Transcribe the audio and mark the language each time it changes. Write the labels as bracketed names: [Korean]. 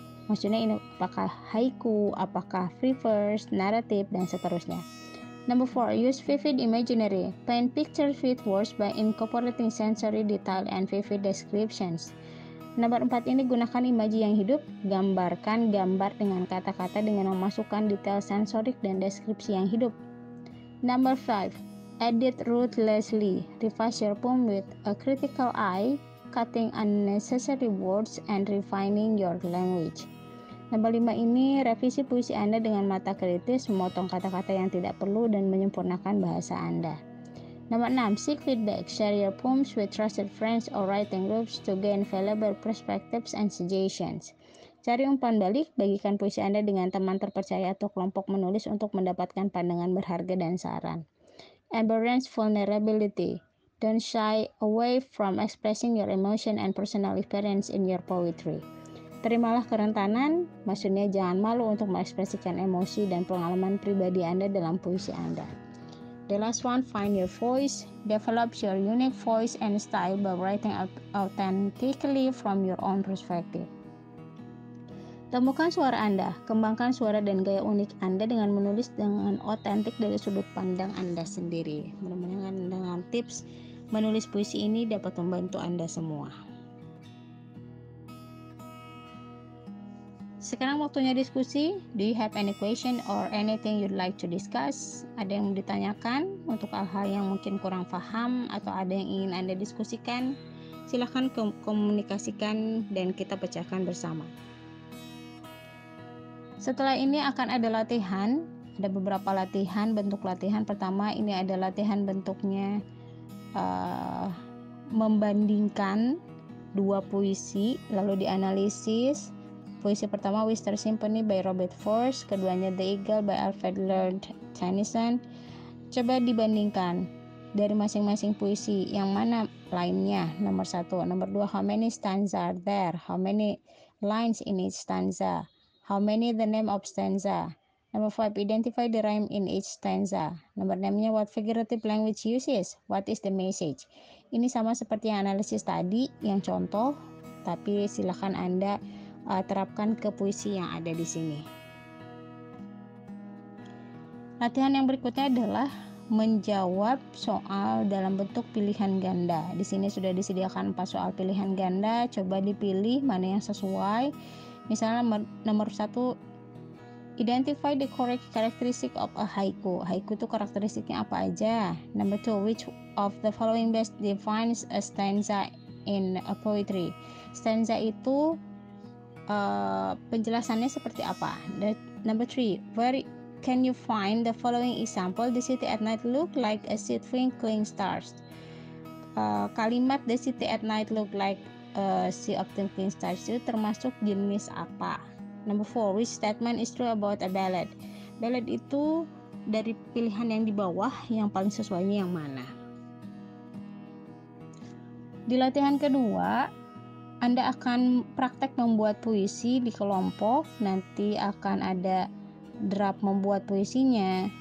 [Indonesian] Maksudnya ini apakah haiku, apakah free verse, naratif, dan seterusnya. [English] Number 4, use vivid imaginary. Paint pictures with words by incorporating sensory detail and vivid descriptions. [Indonesian] Nomor 4 ini, gunakan imaji yang hidup. Gambarkan gambar dengan kata-kata dengan memasukkan detail sensorik dan deskripsi yang hidup. [English] Number 5, edit ruthlessly. Revise your poem with a critical eye, cutting unnecessary words and refining your language. [Indonesian] Nomor 5 ini, revisi puisi Anda dengan mata kritis, memotong kata-kata yang tidak perlu dan menyempurnakan bahasa Anda. Nomor 6, [English] seek feedback. Share your poems with trusted friends or writing groups to gain valuable perspectives and suggestions. [Indonesian] Cari umpan balik, bagikan puisi Anda dengan teman terpercaya atau kelompok menulis untuk mendapatkan pandangan berharga dan saran. [English] Embrace vulnerability. Don't shy away from expressing your emotion and personal experience in your poetry. [Indonesian] Terimalah kerentanan, maksudnya jangan malu untuk mengekspresikan emosi dan pengalaman pribadi Anda dalam puisi Anda. [English] The last one, find your voice. Develop your unique voice and style by writing authentically from your own perspective. [Indonesian] Temukan suara Anda, kembangkan suara dan gaya unik Anda dengan menulis dengan otentik dari sudut pandang Anda sendiri. Mudah-mudahan dengan tips menulis puisi ini dapat membantu Anda semua. Sekarang waktunya diskusi. [English] Do you have any question or anything you'd like to discuss? [Indonesian] Ada yang mau ditanyakan untuk hal-hal yang mungkin kurang paham atau ada yang ingin Anda diskusikan? Silahkan komunikasikan dan kita pecahkan bersama. Setelah ini akan ada latihan. Ada beberapa latihan, bentuk latihan. Pertama ini ada latihan bentuknya membandingkan dua puisi lalu dianalisis. Puisi pertama Western Symphony by Robert Frost, keduanya The Eagle by Alfred Lord Tennyson. Coba dibandingkan dari masing-masing puisi yang mana lainnya. Nomor 1, nomor 2, [English] how many stanza are there? How many lines in each stanza? How many the name of stanza? Number 5, identify the rhyme in each stanza. [Indonesian] Nomor 6-nya, [English] what figurative language uses? What is the message? [Indonesian] Ini sama seperti yang analisis tadi, yang contoh, tapi silakan Anda terapkan ke puisi yang ada di sini. Latihan yang berikutnya adalah menjawab soal dalam bentuk pilihan ganda. Di sini sudah disediakan 4 soal pilihan ganda, coba dipilih mana yang sesuai. Misalnya nomor 1, [English] identify the correct characteristic of a haiku. [Indonesian] Haiku itu karakteristiknya apa aja? [English] Number 2, which of the following best defines a stanza in a poetry? [Indonesian] Stanza itu penjelasannya seperti apa? [English] Number 3, where can you find the following example? The city at night look like a sea twinkling stars. [Indonesian] Kalimat [English] the city at night look like a sea of twinkling stars [Indonesian] itu termasuk jenis apa? [English] Number 4, which statement is true about a ballad? [Indonesian] Ballad itu dari pilihan yang di bawah, yang paling sesuainya yang mana? Di latihan kedua, Anda akan praktek membuat puisi di kelompok. Nanti akan ada draft membuat puisinya.